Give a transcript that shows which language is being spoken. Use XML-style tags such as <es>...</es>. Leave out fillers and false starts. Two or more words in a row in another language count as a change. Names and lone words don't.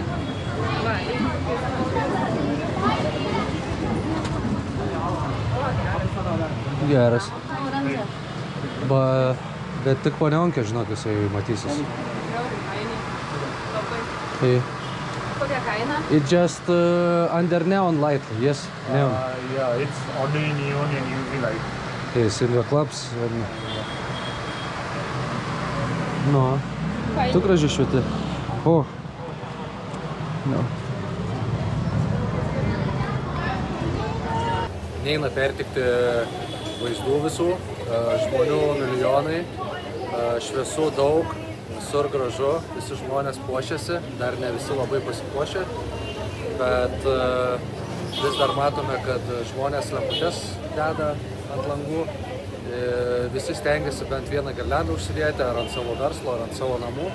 <lt>Va. Geras. Bet tik po neonkė, žinok, jisai matysis.</lt> <en>Hey.</en> <lt>Kokia kaina?</lt> <en>It just under neon light, yes, neon. Yeah, it's only neon and UV light. Okay, silver clubs.</en> <lt>Nu, tu gražiai švieti. O.</lt> <en>No.</en> <lt>Neina pertikti vaizdų visų, žmonių milijonai, šviesų daug, visur gražu, visi žmonės puošiasi, dar ne visi labai pasipuošę, bet vis dar matome, kad žmonės lemputes deda ant langų, visi stengiasi bent vieną girliandą užsidėti ar ant savo verslo, ar ant savo namų.</lt>